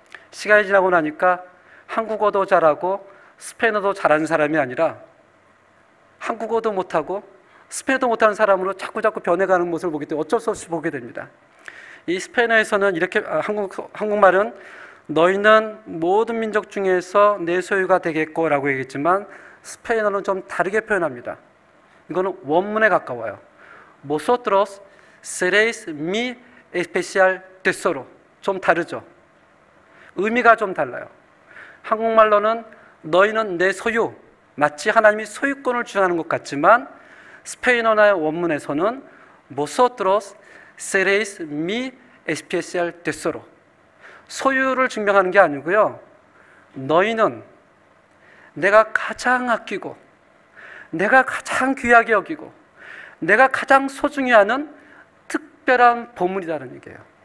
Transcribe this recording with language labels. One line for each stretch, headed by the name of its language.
Korean: 시간이 지나고 나니까 한국어도 잘하고 스페인어도 잘하는 사람이 아니라 한국어도 못하고 스페인어도 못하는 사람으로 자꾸 변해가는 모습을 보기 때문에 어쩔 수 없이 보게 됩니다. 이 스페인어에서는 이렇게, 한국말은 너희는 모든 민족 중에서 내 소유가 되겠고 라고 얘기했지만, 스페인어는 좀 다르게 표현합니다. 이거는 원문에 가까워요.
Spanish: Vosotros seréis mi especial tesoro.
Korean: 좀 다르죠. 의미가 좀 달라요. 한국말로는 너희는 내 소유, 마치 하나님이 소유권을 주장하는 것 같지만, 스페인어의 원문에서는
Spanish: Vosotros seréis mi especial tesoro.
Korean: 소유를 증명하는 게 아니고요, 너희는 내가 가장 아끼고, 내가 가장 귀하게 여기고, 내가 가장 소중히 하는 특별한 보물이라는 얘기예요.